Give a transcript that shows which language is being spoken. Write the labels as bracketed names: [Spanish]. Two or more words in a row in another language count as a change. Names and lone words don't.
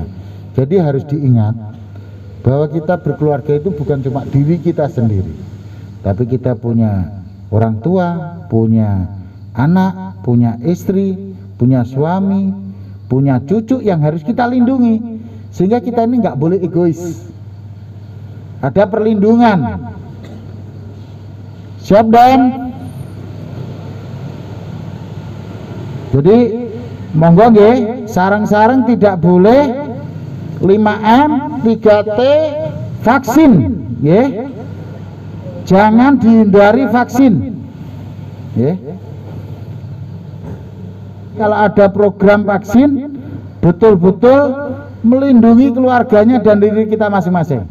[Indonesian] Jadi harus diingat bahwa kita berkeluarga itu bukan cuma diri kita sendiri, tapi kita punya orang tua, punya anak, punya istri, punya suami, punya cucu yang harus kita lindungi. Sehingga kita ini nggak boleh egois. Ada perlindungan. Siap dan? Jadi [Javanese] monggo nggih, [Indonesian] sarang-sarang tidak boleh 5M, 3T, vaksin, nggih. Jangan dihindari vaksin. Nggih. Kalau ada program vaksin, betul-betul melindungi keluarganya dan diri kita masing-masing.